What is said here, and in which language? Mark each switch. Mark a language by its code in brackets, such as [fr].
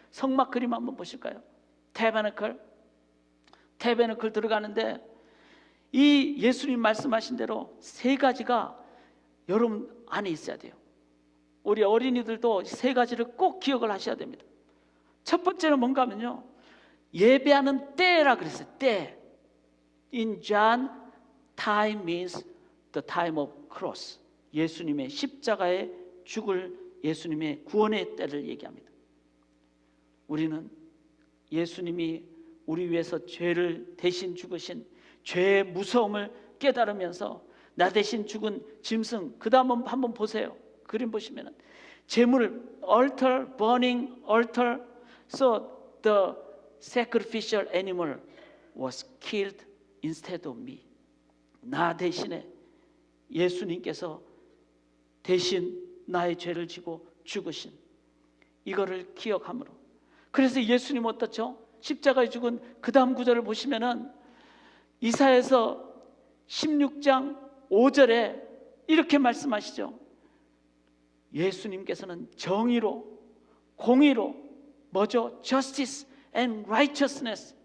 [ko] 성막 그림 한번 보실까요? 태베나클 들어가는데 이 예수님 말씀하신 대로 세 가지가 여러분 안에 있어야 돼요. 우리 어린이들도 세 가지를 꼭 기억을 하셔야 됩니다. 첫 번째는 뭔가 하면요, 예배하는 때라 그랬어요. 때. [en] In John, time means the time of cross. [ko] 예수님의 십자가에 죽을 예수님의 구원의 때를 얘기합니다. 우리는 예수님이 우리 위해서 죄를 대신 죽으신 죄의 무서움을 깨달으면서 나 대신 죽은 짐승, 그 다음 한번 보세요. 그림 보시면은 제물을 [en] altar, burning altar, so the sacrificial animal was killed instead of me. [ko] 나 대신에 예수님께서 대신 나의 죄를 지고 죽으신 이거를 기억함으로. 그래서 예수님 어떻죠? 십자가에 죽은 그 다음 구절을 보시면은 이사야서 16장 5절에 이렇게 말씀하시죠. 예수님께서는 정의로, 공의로, 뭐죠? [en] Justice and righteousness.